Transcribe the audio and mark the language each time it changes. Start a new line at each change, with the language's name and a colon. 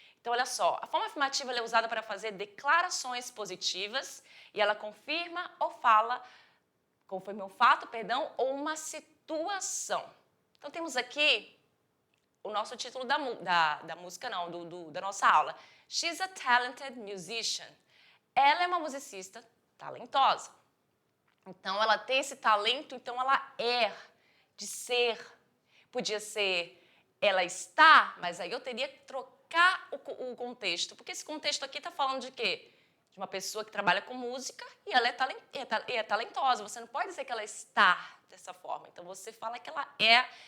Portuguese: Então, olha só, a forma afirmativa ela é usada para fazer declarações positivas e ela confirma ou confirma um fato, ou uma situação. Então, temos aqui o nosso título da música, não, da nossa aula.
English: She's a talented musician.
Portuguese: Ela é uma musicista talentosa. Então, ela tem esse talento, então ela é de ser. Podia ser ela está, mas aí eu teria que trocar o contexto, porque esse contexto aqui está falando de quê? De uma pessoa que trabalha com música e ela é talentosa. Você não pode dizer que ela está dessa forma. Então, você fala que ela é